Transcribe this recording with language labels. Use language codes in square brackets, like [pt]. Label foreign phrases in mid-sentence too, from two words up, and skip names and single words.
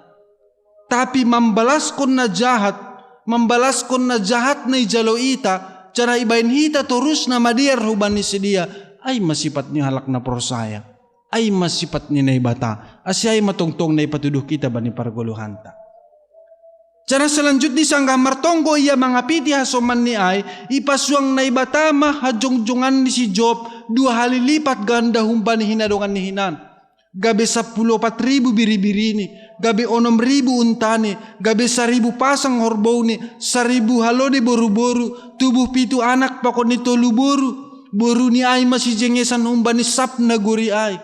[bts] Tapi membalas kon na jahat na ijalo ita, cara ibayin hita terus nama diar hubani sedia, ay masifat ni halak na prosaya. Ay masipat ni naibata, asyay matungtong na ipatuduh kita bani parguluhanta. [id] Cara selanjutnya [bts] sangga martonggo ia mangapiti hasoman ni ay, ipasuang naibata mah hajong-jongan ni si Job 2 [id] kali lipat ganda [bts] humbani hinadongan ni hinan. Gabe 14,000 biri-biri ni, gabe 6,000 untani, gabe 1,000 pasang horbau ni, 1,000 halode boru-boru, tubuh 7 anak pakon ni tolu boru ni ay masih jengesan humbani sap naguri ay.